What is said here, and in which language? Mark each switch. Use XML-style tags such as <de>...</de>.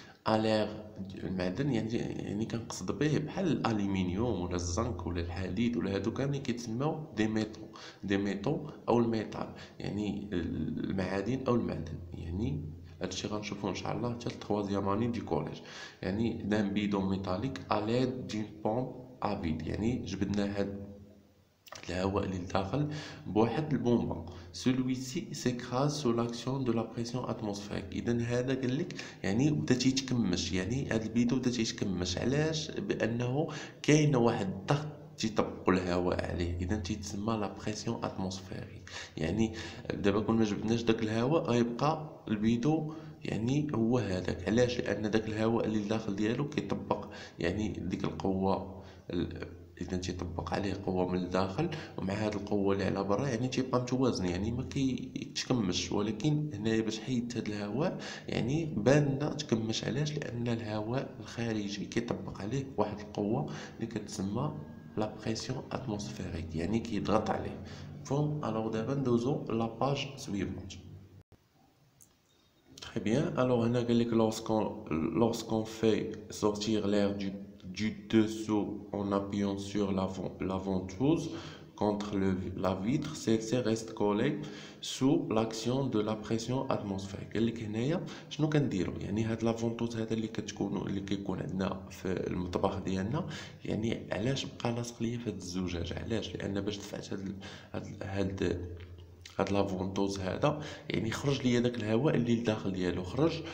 <ar>الير المعدن يعني كنقصد به بحال الالومنيوم ولا الزنك ولا الحديد ولا هادو كاملين كيتسموا دي ميتو او الميتال، يعني المعادن او المعدن. يعني هادشي غنشوفو ان شاء الله حتى التروازيام اني دي كوليج. يعني دان بيدون ميتاليك اليد دين بومب افيد، يعني جبدنا هاد الهواء اللي لداخل بواحد البومبا.</ar> <fr>celui-ci s'écrase sous l'action de la pression atmosphérique.</fr> <ar>اذا هذا قال لك يعني بدا تيتكمش، يعني هذا البيدو بدا تيتكمش. علاش؟ بانه كاين واحد الضغط تيطبقوا الهواء عليه، اذا تيتسمى لا بريسيون اتموسفيريك. يعني دابا كون ما جبدناش داك الهواء غيبقى البيدو يعني هو هذاك. علاش؟ لان داك الهواء اللي داخل ديالو كيطبق يعني ديك القوه، اذا تيطبق عليه قوه من الداخل، ومع هذه القوه اللي على برا يعني تيبقى متوازن، يعني ما كيتكمش. ولكن هنايا باش حيدت هذا الهواء يعني بان تكمش. علاش؟ لان الهواء الخارجي كيطبق عليه واحد القوه اللي كتسمى لا بريسيون اتموسفيريك، يعني كيضغط عليه. فهم؟ الوغ دابا ندوزو لا باج سويفونت.</ar> <fr>Très bien. Alors, on a dit que lorsqu'on fait sortir l'air du dessous en appuyant sur la ventouse contre la vitre, celle-ci reste collée sous l'action de la pression atmosphérique.</fr> <ar>قال لك هنايا شنو كنديروا؟ يعني هاد لا فونتوز هذا اللي كيكون عندنا في المطبخ ديالنا، يعني علاش بقى لاصق ليا في هاد الزجاج؟ علاش؟ لان باش دفعت هاد هاد لافونتوز هذا، يعني خرج ليا داك الهواء اللي لداخل ديالو خرج.</ar>